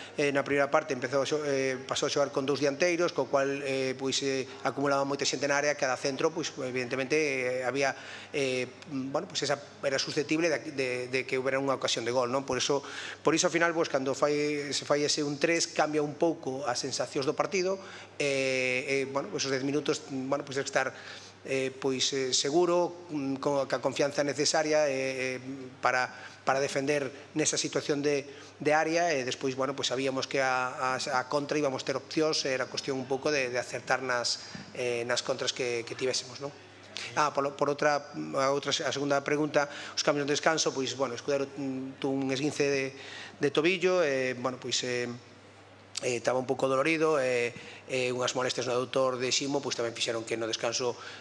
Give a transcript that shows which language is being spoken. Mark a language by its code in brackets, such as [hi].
[gl] Na primeira parte pasou a xogar con 2 dianteiros, co cual acumulaba moita xente na área. Cada centro, evidentemente, había era susceptible de que houbera unha ocasión de gol. Por iso, ao final, cando se fai ese 1-3, cambia un pouco as sensacións do partido. Esos 10 minutos ten que estar seguro, con a confianza necesaria para defender nesa situación de área. E despois sabíamos que a contra íbamos ter opcións, era cuestión un pouco de acertar nas contras que tivésemos. A segunda pregunta, os cambios de descanso. [es] Escudero tuvo un esguince de tobillo, [gl] estaba un pouco dolorido, unhas molestias no adutor de Ximo tamén fixeron que no descanso.